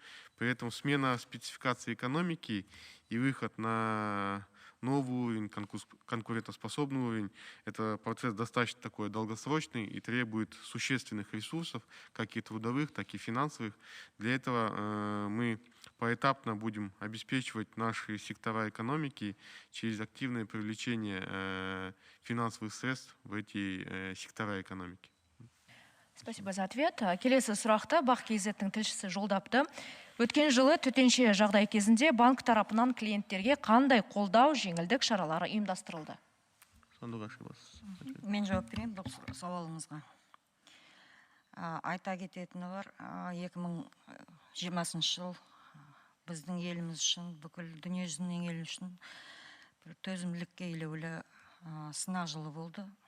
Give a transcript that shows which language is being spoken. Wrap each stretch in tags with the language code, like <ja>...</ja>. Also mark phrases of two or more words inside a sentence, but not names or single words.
<ru>При этом смена спецификации экономики и выход на новый уровень, конкурентоспособный уровень, это процесс достаточно такой долгосрочный и требует существенных ресурсов, как и трудовых, так и финансовых. Для этого мы поэтапно будем обеспечивать наши сектора экономики через активное привлечение финансовых средств в эти сектора экономики. Спасибо за ответ.</ru> <kk>Келесі сұрақта Бақ Кейзеттің тілшісі жолдапты. Өткен жылы төтенше жағдай кезінде банк тарапынан клиенттерге қандай қолдау, жеңілдік шаралары ұйымдастырылды? Мен жауап берейін бұл сауалыңызға. Айта кететіні бар, 2020 жыл біздің еліміз үшін, бүкіл дүниежүзінің елі үшін төзімділікке елеулі сынақ жылы болды.</kk>